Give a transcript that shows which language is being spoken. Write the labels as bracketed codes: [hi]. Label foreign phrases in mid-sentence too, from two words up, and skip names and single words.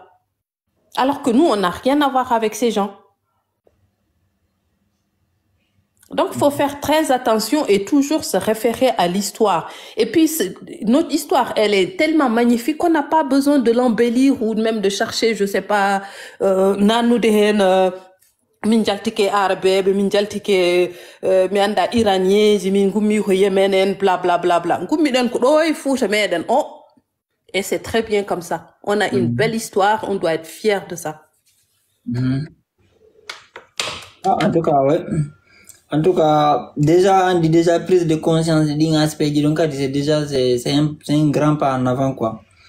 [fr] Alors que nous, on n'a rien à voir avec ces gens. Donc, il faut faire très attention et toujours se référer à l'histoire. Et puis, notre histoire, elle est tellement magnifique qu'on n'a pas besoin de l'embellir ou même de chercher, je sais pas, [ff] nanu dehen min jaltike arabe, min jaltike mi anda iranien, min gummi ko yemenen, bla bla bla bla. Gummi den ko doy fouta meden. [fr] Oh, et c'est très bien comme ça. On a une belle histoire, on doit être fier de ça. Ah, en tout cas, ouais. En tout cas, déjà prise de conscience d'un aspect, donc c'est un grand pas en avant, quoi.